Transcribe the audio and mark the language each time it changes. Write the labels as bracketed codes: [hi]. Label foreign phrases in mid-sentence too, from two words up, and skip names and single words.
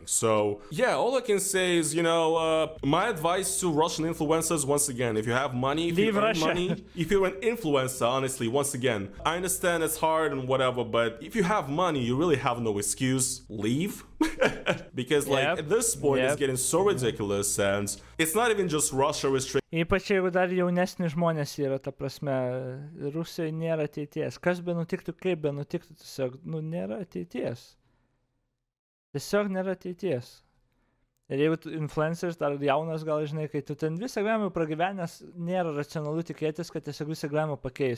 [en] So yeah, all I can say is, you know, my advice to Russian influencers, once again, if you have money, if you earn money, if you're an influencer, honestly, once again, I understand it's hard and whatever, but if you have money, you really have no excuse. Leave. Because like at this point it's getting so ridiculous, and it's not even just Russia restricting. [lt] Ypač jeigu dar jaunesni žmonės yra, ta prasme, Rusijai nėra ateities. Kas be nutiktų, kaip be nutiktų, tiesiog, nu, nėra ateities. Tiesiog nėra ateities. Ir jeigu tu influenceris dar jaunas, gal žinai, kai tu ten visą gyvenimą pragyvenęs, nėra racionalu tikėtis, kad tiesiog visą gyvenimą pakeis.